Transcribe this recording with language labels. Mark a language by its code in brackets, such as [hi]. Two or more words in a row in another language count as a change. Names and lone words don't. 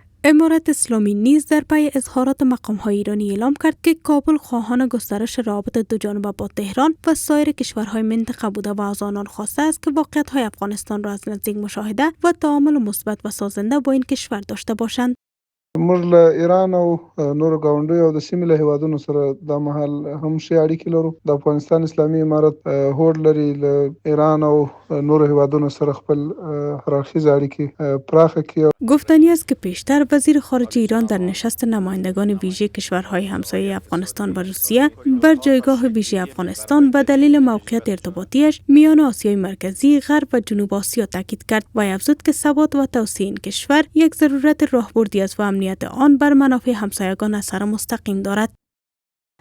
[fa] امارت اسلامی نیز در پی اظهارات مقام‌های ایرانی اعلام کرد که کابل خواهان گسترش روابط دوجانبه با تهران و سایر کشورهای منطقه بوده و از آنان خواسته است که واقعیت‌های افغانستان را از نزدیک مشاهده و تعامل مثبت و سازنده با این کشور داشته باشند. [ps] موږ له ایران او نورو ګاونډیو او د سیمې له هیوادونو سره د مهال هم ښې اړیکې لرو. د افغانستان اسلامي امارت هوډ لري له ایران او نورو هیوادونو سره خپل هررخیزه اړیکې پراخه کړي. [fa] گفتنی است که پیشتر وزیر خارجه ایران در نشست نمایندگان ویژه کشورهای همسایه افغانستان و روسیه بر جایگاه ویژه افغانستان به دلیل موقعیت ارتباطیش میان آسیای مرکزی، غرب و جنوب آسیا تاکید کرد و افزود که ثبات و توسعه این کشور یک ضرورت راهبردی است و امنیت آن بر منافع همسایگان اثر مستقیم دارد.